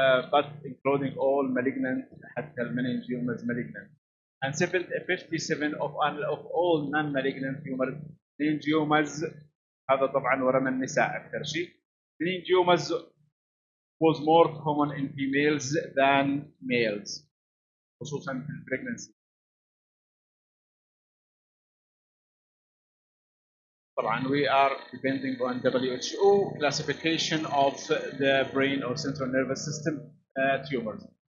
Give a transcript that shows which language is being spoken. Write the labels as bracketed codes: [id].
[en] But including all malignant [ar] حتى المننجيوما [en] is malignant. And 57 of all non-malignant tumors. [ar] Meningiomas هذا طبعا ورم النساء أكثر شيء. [en] Meningiomas was more common in females than males, [ar] خصوصا في البريجنسي. [en] طبعا we are depending on WHO classification of the brain or central nervous system tumors.